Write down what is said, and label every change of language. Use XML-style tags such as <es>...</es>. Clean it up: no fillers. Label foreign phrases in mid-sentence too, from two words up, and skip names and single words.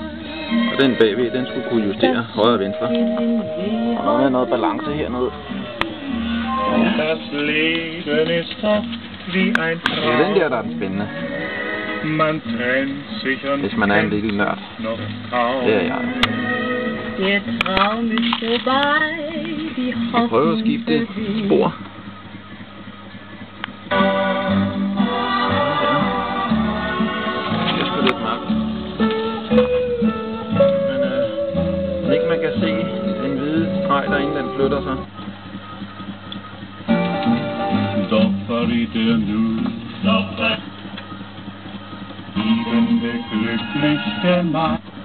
<da>Og den bagved, den skulle kunne justere højre og venstre. Og der er noget balance hernede. Ja. Det er den der er den spændende. Hvis man er en lille nørd. Det er jeg.</da> <de>Der Traum ist vorbei, die Hoffnung</de> <da>prøver at skifte spor. Det er sgu lidt mørkt. Men ikke man kan se den hvide streg derinde, den flytter sig.</da> <de>Doch verriet nu, liebende, glückliche Nacht.</de>